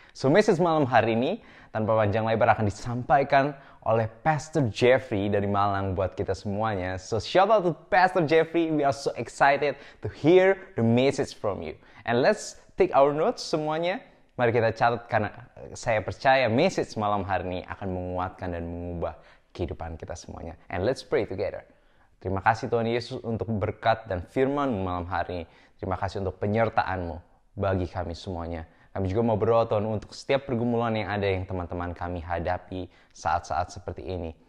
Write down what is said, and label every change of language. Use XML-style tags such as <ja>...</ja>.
<id>So message malam hari ini tanpa panjang lebar akan disampaikan oleh Pastor Jeffrey dari Malang buat kita semuanya.</id> <en>So shout out to Pastor Jeffrey. We are so excited to hear the message from you. And let's take our notes semuanya.</en> <id>Mari kita catat karena saya percaya message malam hari ini akan menguatkan dan mengubah kehidupan kita semuanya.</id> <en>And let's pray together.</en> <id>Terima kasih Tuhan Yesus untuk berkat dan firman malam hari ini. Terima kasih untuk penyertaan-Mu bagi kami semuanya. Kami juga mau berdoa Tuhan untuk setiap pergumulan yang ada yang teman-teman kami hadapi saat-saat seperti ini.</id>